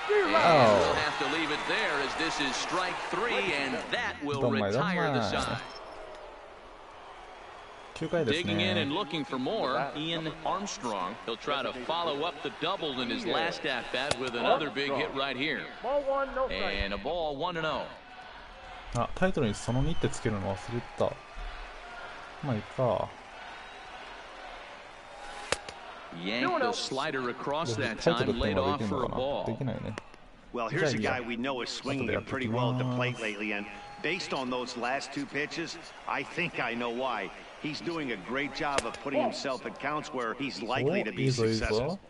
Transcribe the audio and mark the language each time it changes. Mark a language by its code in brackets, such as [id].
[en] We'll have to leave it there, as this is strike three, and that will retire the side. Digging in and looking for more, Ian Armstrong. He'll try to follow up the double in his last at-bat with another big hit right here. And a ball 1-0. [ja] あ、タイトルにその2ってつけるの忘れてた。まあいいか。 [en] Yanked the slider across that time, laid off for a ball. [ja] できないね。 [en] Well, here's a guy we know is swinging it pretty well at the plate lately, and based on those last two pitches, I think I know why. He's doing a great job of putting himself at counts where he's likely to be successful.